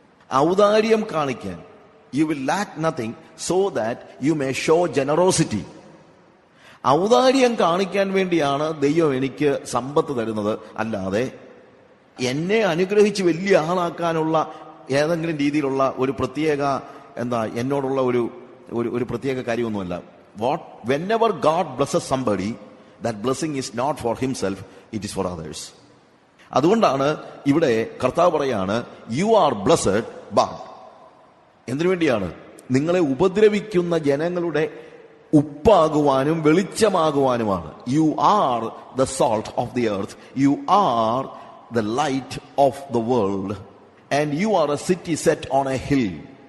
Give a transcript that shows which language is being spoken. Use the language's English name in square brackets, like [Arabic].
[Malayalam] ഔദാര്യം കാണിക്കാൻ, [English] You will lack nothing so that you may show generosity. [Malayalam] ഔദാര്യം കാണിക്കാൻ വേണ്ടിയാണ് ദൈവം എനിക്ക് സമ്പത്ത് തരുന്നത്. അല്ലാതെ എന്നെ അനുഗ്രഹിച്ച് വലിയ ആളാക്കാനുള്ള ഏതെങ്കിലും രീതിയിലുള്ള ഒരു പ്രത്യേക എന്നോടുള്ള ഒരു പ്രത്യേക കാര്യമൊന്നുമല്ല. [English] whenever God blesses somebody, that blessing is not for himself, it is for others. [Malayalam] അതുകൊണ്ടാണ് ഇവിടെ കർത്താവ് പറയാണ്, [English] you are blessed, but [Malayalam] എന്തിനു വേണ്ടിയാണ്? നിങ്ങളെ ഉപദ്രവിക്കുന്ന ജനങ്ങളുടെ ഉപ്പാകുവാനും വെളിച്ചമാകുവാനുമാണ്. [English] You are the salt of the earth, you are the light of the world, and you are a city set on a hill.